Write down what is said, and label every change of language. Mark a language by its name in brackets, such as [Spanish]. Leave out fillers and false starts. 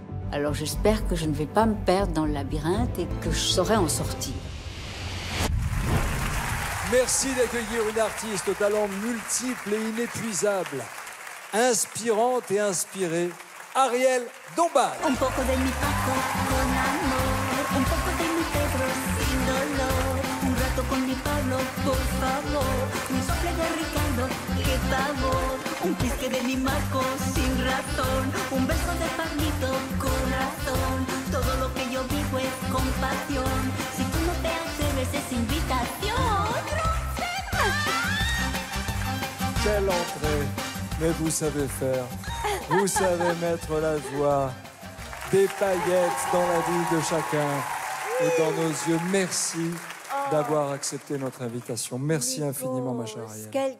[French] Alors j'espère que je ne vais pas me perdre dans le labyrinthe et que je saurai en sortir. Merci d'accueillir une artiste au talent multiple et inépuisable, inspirante et inspirée, Ariel Dombal. [Spanish] Un poco de mi Paco con amor, un poco de mi Pedro sin dolor, un rato con mi Pablo, por favor, un sople de Ricardo, qué sabor, un pisque de mi Marco sin razón, un beso de Pablito, corazón, todo lo que yo vivo es compasión, si tú no te atreves es invitación. [French] Quelle entrée, mais vous savez faire. Vous savez mettre la joie, des paillettes dans la vie de chacun et dans nos yeux. Merci d'avoir accepté notre invitation. Merci infiniment, ma chère Ariel.